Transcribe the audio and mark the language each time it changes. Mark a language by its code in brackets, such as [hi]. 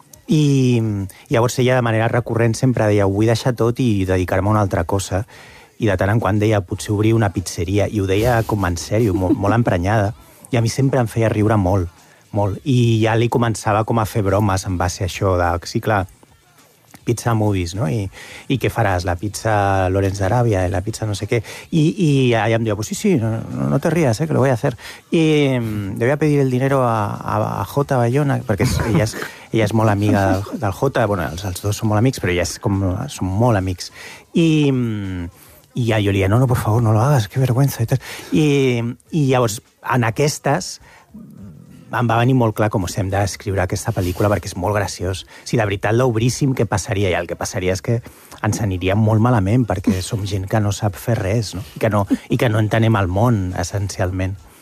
[ca] I llavors ella de manera recurrent sempre deia vull deixar tot i dedicar-me a una altra cosa, i de tant en quant deia potser obrir una pizzeria, i ho deia com en sèrio, molt emprenyada, i a mi sempre em feia riure molt. Molt. I ja li començava com a fer bromes en base a això de, sí, clar, pizza movies, no? I què faràs? La pizza Lawrence d'Aràbia, la pizza no sé què. I allà em diu, [es] pues sí, no te rías, que lo voy a hacer. [ca] I [es] le voy a pedir el dinero a Jota Bayona, [ca] perquè ella és molt amiga del Jota, bueno, els dos són molt amics, però ella és com, són molt amics. I ja jo li deia, [es] no, por favor, no lo hagas, qué vergüenza. [ca] I llavors, en aquestes... em va venir molt clar com si hem d'escriure aquesta pel·lícula, perquè és molt graciós. Si de veritat l'obríssim, què passaria? I el que passaria és que ens aniria molt malament, perquè som gent que no sap fer res, no? I que no entenem el món, essencialment.